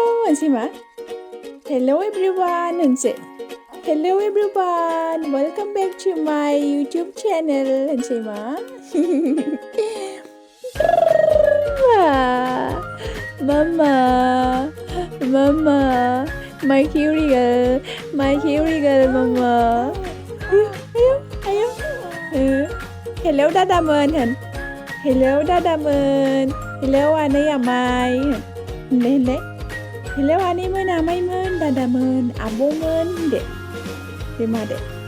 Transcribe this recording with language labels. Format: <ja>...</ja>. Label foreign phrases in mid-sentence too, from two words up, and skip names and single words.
<brx>होनसै मा</brx> <en>Hello everyone होनसै Hello everyone welcome back to my YouTube channel</en> <brx>होनसै मा</brx> <en>Mama Mama my cutie girl Mama</en> <brx>ayo Hello dadamoन होन Hello dadamoन Hello आनै आमाय होनलाय Hello आनैमोन आमायमोन दादामोन आब'मोन दे मा दे</brx>